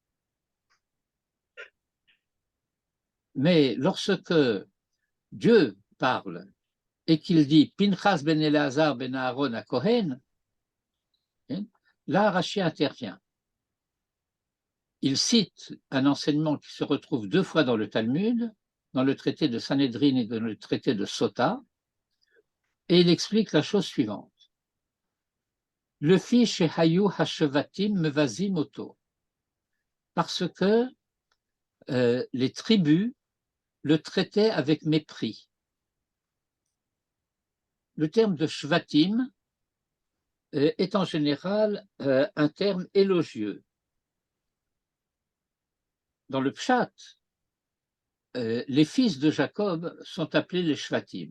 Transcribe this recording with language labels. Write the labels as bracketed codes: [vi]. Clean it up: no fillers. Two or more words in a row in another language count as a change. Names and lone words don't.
[fr] Mais lorsque Dieu parle et qu'il dit Pinchas ben Eleazar ben Aharon à Kohen, là Rashi intervient. Il cite un enseignement qui se retrouve deux fois dans le Talmud, dans le traité de Sanhedrin et dans le traité de Sota, et il explique la chose suivante. [he] Le fi shehayu hashevatim mevazim oto, [fr] parce que les tribus le traitaient avec mépris. Le terme de shvatim est en général un terme élogieux. Dans le Pshat, les fils de Jacob sont appelés les shvatim.